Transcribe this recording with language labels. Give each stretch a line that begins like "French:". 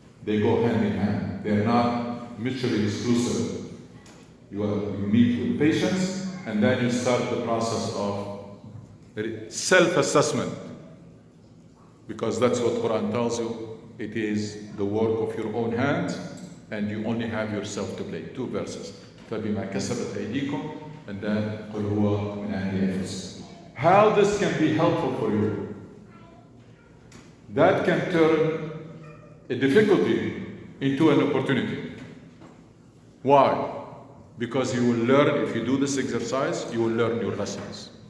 English: They go hand in hand. They're not mutually exclusive. You meet with patience, and then you start the process of self-assessment. Because that's what Quran tells you. It is the work of your own hands, and you only have yourself to blame. Two verses.
Arabic: فَبِمَا كَسَبَتْ أَيْدِيكُمْ,
English: and then
Arabic: قُلْ هُوَ مِنْ عِنْدِ أَنفُسِكُمْ.
English: How this can be helpful for you? That can turn a difficulty into an opportunity. Why? Because you will learn, if you do this exercise, you will learn your lessons.